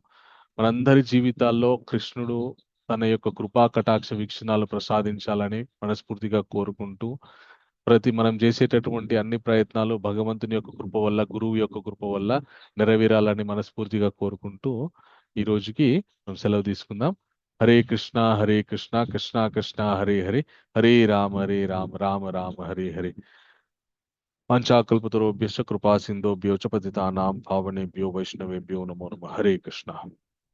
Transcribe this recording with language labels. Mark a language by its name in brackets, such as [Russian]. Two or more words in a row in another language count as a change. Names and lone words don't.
[Telugu] మనందరి జీవితాల్లో కృష్ణుడు తన యొక్క కృపా కటాక్ష వీక్షణాలు ప్రసాదించాలని మనస్ఫూర్తిగా కోరుకుంటూ, మనం చేసేటటువంటి అన్ని ప్రయత్నాలు భగవంతుని యొక్క కృప వల్ల, గురువు యొక్క కృప వల్ల నెరవేరాలని మనస్ఫూర్తిగా కోరుకుంటూ ఈ రోజుకి మనం సెలవు తీసుకుందాం. హరే కృష్ణ హరే కృష్ణ, కృష్ణ కృష్ణ హరే హరే, హరే రామ రామ రామ హరే హరే. [Sanskrit] वाञ्छाकल्पतरुभ्यश्च कृपा सिन्धुभ्यो च पतितानां पावनेभ्यो वैष्णवेभ्यो नमो नमः. [Telugu] హరే కృష్ణ.